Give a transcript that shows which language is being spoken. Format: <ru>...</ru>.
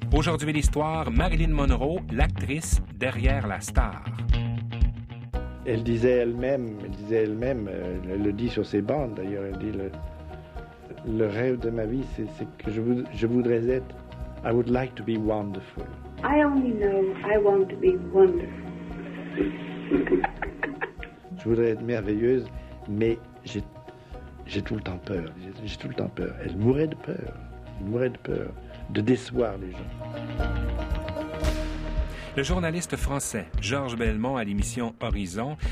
<fr>Aujourd'hui, l'histoire, Marilyn Monroe, l'actrice derrière la star. Elle disait elle-même, elle le dit sur ses bandes d'ailleurs, elle dit le rêve de ma vie, c'est que je voudrais être.</fr> <en>I would like to be wonderful. I only know I want to be wonderful.</en> <fr>Je voudrais être merveilleuse, mais j'ai tout le temps peur. J'ai tout le temps peur. Elle mourait de peur. Elle mourait de peur de décevoir les gens. Le journaliste français Georges Belmont à l'émission Horizon.</fr>